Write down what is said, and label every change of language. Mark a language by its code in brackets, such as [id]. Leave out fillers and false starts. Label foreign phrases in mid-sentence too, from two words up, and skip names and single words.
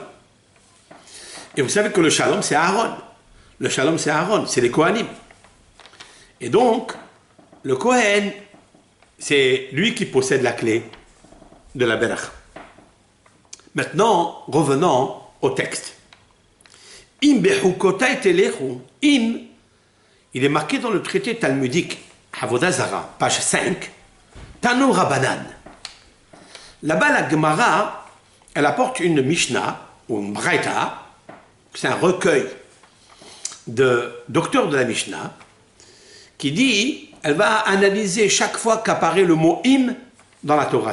[fr] Et vous savez que le shalom, c'est Aaron. Le shalom, c'est Aaron, c'est les Kohanim. Et donc, le Kohen, c'est lui qui possède la clé de la Berach. Maintenant, revenons au texte. [he] אם בחקתי תלכו. [fr] Im, il est marqué dans le traité talmudique Avodah Zara, page 5, [he] תנו רבנן. [fr] Là-bas, la Gemara, elle apporte une Mishnah, ou une Braïta, c'est un recueil de docteurs de la Mishnah, qui dit, elle va analyser chaque fois qu'apparaît le mot im dans la Torah.